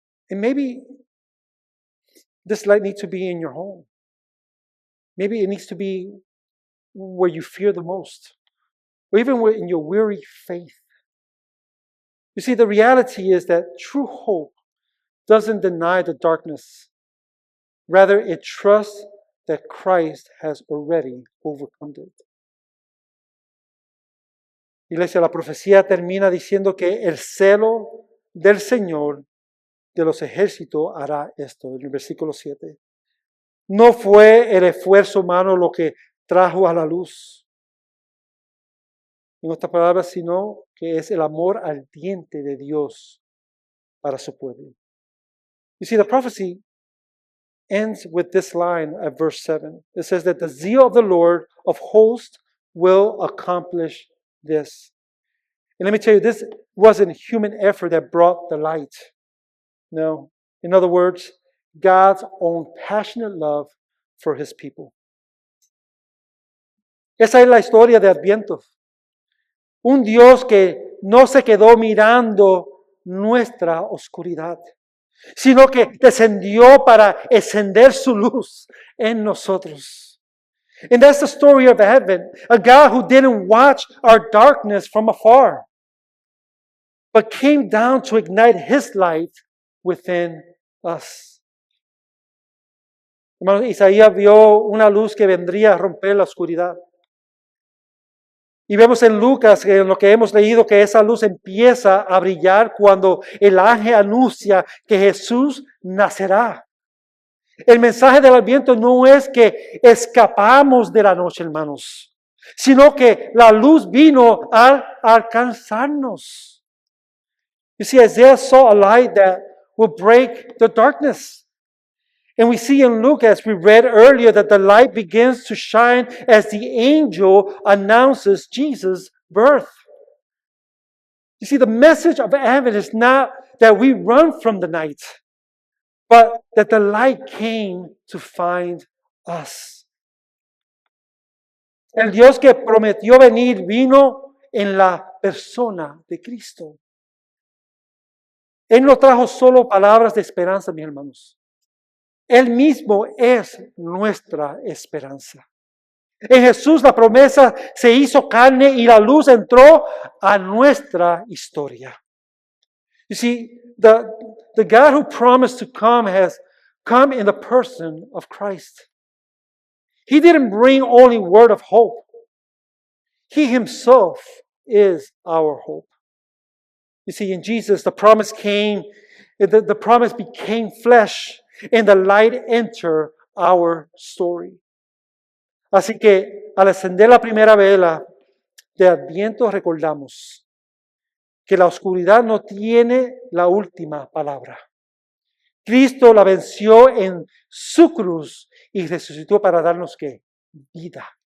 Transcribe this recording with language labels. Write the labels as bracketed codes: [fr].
[en] And maybe this light needs to be in your home. Maybe it needs to be where you fear the most, or even in your weary faith. You see, the reality is that true hope doesn't deny the darkness. Rather, it trusts that Christ has already overcome it. [es] Iglesia, la profecía termina diciendo que el celo del Señor de los ejércitos hará esto, en el versículo 7. No fue el esfuerzo humano lo que trajo a la luz. En otras palabras, sino que es el amor ardiente de Dios para su pueblo. [en] You see, the prophecy ends with this line at verse 7. It says that the zeal of the Lord of hosts will accomplish this. And let me tell you, this wasn't human effort that brought the light. No. In other words, God's own passionate love for His people. [es] Esa es la historia de Adviento. Un Dios que no se quedó mirando nuestra oscuridad, sino que descendió para encender su luz en nosotros. [en] And that's the story of Advent. A God who didn't watch our darkness from afar, but came down to ignite His light within us. [es] Hermano, Isaías vio una luz que vendría a romper la oscuridad. Y vemos en Lucas, en lo que hemos leído, que esa luz empieza a brillar cuando el ángel anuncia que Jesús nacerá. El mensaje del Adviento no es que escapamos de la noche, hermanos, sino que la luz vino al alcanzarnos. [en] You see, Isaiah saw a light that will break the darkness. And we see in Luke, as we read earlier, that the light begins to shine as the angel announces Jesus' birth. You see, the message of Advent is not that we run from the night, but that the light came to find us. [es] El Dios que prometió venir vino en la persona de Cristo. Él no trajo solo palabras de esperanza, mis hermanos. Él mismo es nuestra esperanza. En Jesús la promesa se hizo carne y la luz entró a nuestra historia. [en] You see, the God who promised to come has come in the person of Christ. He didn't bring only word of hope. He Himself is our hope. You see, in Jesus, the promise came, the promise became flesh, and the light entered our story. [es] Así que al encender la primera vela de Adviento recordamos que la oscuridad no tiene la última palabra. Cristo la venció en su cruz y resucitó para darnos ¿qué? Vida.